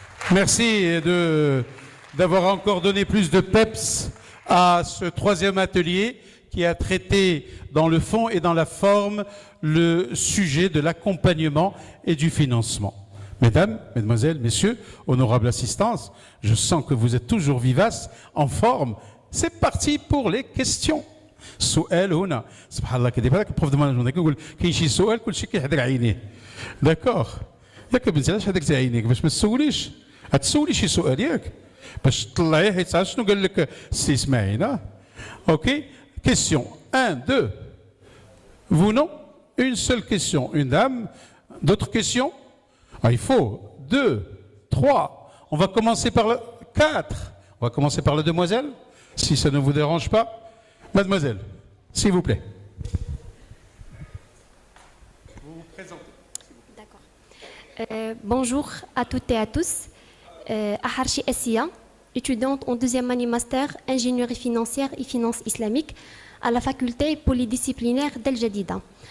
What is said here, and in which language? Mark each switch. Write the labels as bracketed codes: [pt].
[fr] Merci d'avoir encore donné plus de peps à ce 3e atelier qui a traité dans le fond et dans la forme le sujet de l'accompagnement et du financement. Mesdames, Mesdemoiselles, Messieurs, honorable assistance, je sens que vous êtes toujours vivaces, en forme. C'est parti pour les questions. [ar] سؤال هنا سبحان الله كيدير هذاك البروف دو مانجمون كيقول كاين شي سؤال كلشي كيحضر عينيه داكوغ ياك بنتي علاش حداك عينيك باش ما تسوليش غتسولي شي سؤال ياك باش تطلعيه حيت عرفت شنو قال لك السي اسماعيل اوكي كيسيون 1 2 [fr] vous non une seule question une dame d'autres questions il faut 2 3 on va commencer par le 4 on va commencer par la demoiselle si ça ne vous dérange pas. Mademoiselle, s'il vous plaît. Vous vous présentez. D'accord. Bonjour à toutes et à tous. Aharchi Essia, étudiante en deuxième année master ingénierie financière et finance islamique à la faculté polydisciplinaire d'El Jadida.